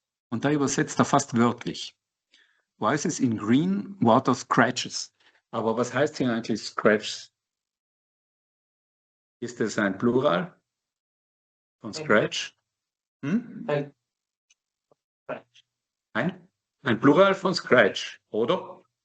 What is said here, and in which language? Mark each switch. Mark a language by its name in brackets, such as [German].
[German] Und da übersetzt er fast wörtlich. [English] Voices in green, water scratches. [German] Aber was heißt hier eigentlich Scratch? Ist das ein Plural von Scratch? Ein Plural von Scratch, oder?